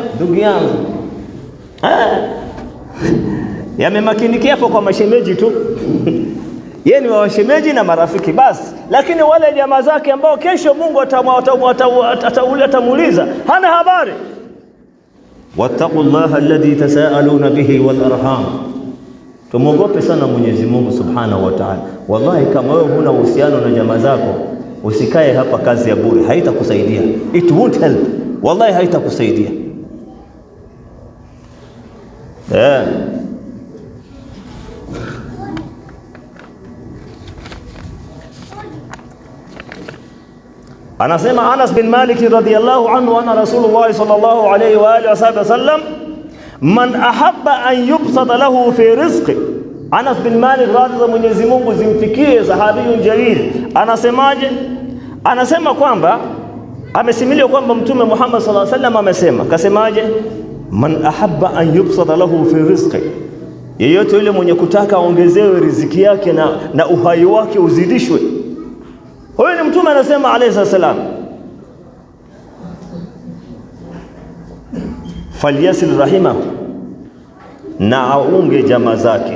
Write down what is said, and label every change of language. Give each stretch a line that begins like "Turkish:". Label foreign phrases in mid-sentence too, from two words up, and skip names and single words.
Swahili: Ndugu yangu, yamemakinikia hapo kwa mashemeji tu yeye ni washemeji na marafiki basi, lakini wale jamaa zake ambao kesho Mungu atamuuliza hana habari.
Arabic: واتقوا الله الذي تساءلون به والأرحام,
Swahili: tumuogope sana Mwenyezi Mungu
Arabic: سبحانه وتعالى.
Swahili: Wallahi kama wewe huna uhusiano na jamaa zako, usikae hapa kazi ya bure, haitakusaidia.
English: It won't help,
Swahili: wallahi haitakusaidia.
Arabic: Anasema Anas bin Malik رضي الله عنه أن رسول الله صلى الله عليه وعلى آله وسلم من أحب أن يبسط له في رزق. Anas bin Malik,
Swahili: radhi za Mwenyezi Mungu zimfikie,
Arabic: صحابي جليل,
Swahili: anasemaje? Anasema kwamba amesimiliwa kwamba Mtume Muhammad
Arabic: صلى الله عليه وسلم
Swahili: amesema, kasemaje?
Arabic: من أحب أن يبسط له في رزق,
Swahili: yeyote yule mwenye kutaka aongezewe riziki yake na uhai wake uzidishwe. Huyo ni Mtume anasema
Arabic: عليه السلام, فليصل رحمه,
Swahili: na aunge jamaa zake.